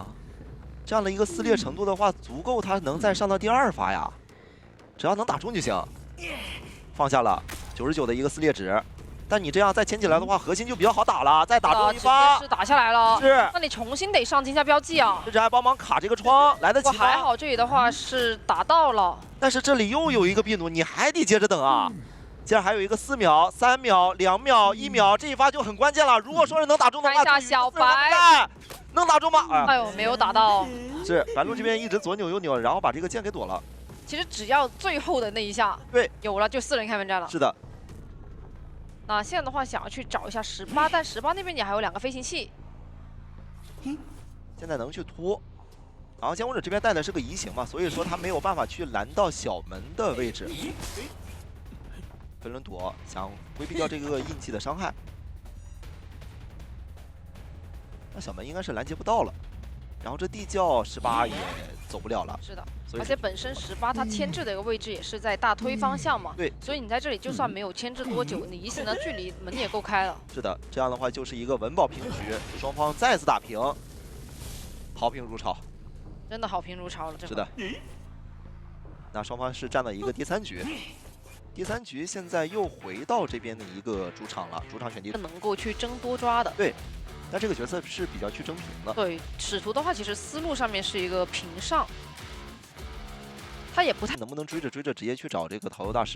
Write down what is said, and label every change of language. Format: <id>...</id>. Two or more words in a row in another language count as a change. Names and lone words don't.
<zh>這樣的一個撕裂程度的話，足夠他能再上到第2發呀。只要能打中就行。放下了99的一個撕裂值，但你這樣再牽起來的話，核心就比較好打了。再打中一發，是打下來了。是，那你重新得上鏡像標記啊。甚至還幫忙卡這個窗，來得及嗎？還好這裡的話是打到了，但是這裡又有一個壁弩，你還得接着等啊。接着還有一個4秒、3秒、2秒、1秒，這一發就很關鍵了。如果說是能打中的話，看一下小白能打中嗎？哎呦，沒有打到。是白鹿這邊一直左扭右扭，然後把這個箭給躲了。其實只要最後的那一下，對，有了就4人開門戰了。是的。那現在的話想要去找一下18，但18 那邊你還有2個飛行器。現在能去拖，然後監護者這邊帶的是個移形嘛，所以說他沒有辦法去攔到小門的位置。飞輪躲，想規避掉這個印記的傷害。那小門應該是攔截不到了，然後這地窖18也走不了了。是的，而且本身18它牽制的一個位置也是在大推方向嘛。对，所以你在這裡就算沒有牽制多久，你移形的距離門也夠開了。是的，這樣的話就是一個穩保平局，雙方再次打平，好評如潮。真的好評如潮了，是的。那雙方是站了一個第3局。第3局現在又回到這邊的一個主場了，主場選地圖能夠去爭多抓的。對，但這個角色是比較去爭平的。對，使徒的話其實思路上面是一個平上，他也不太能不能追着直接去找這個桃油大師。</zh>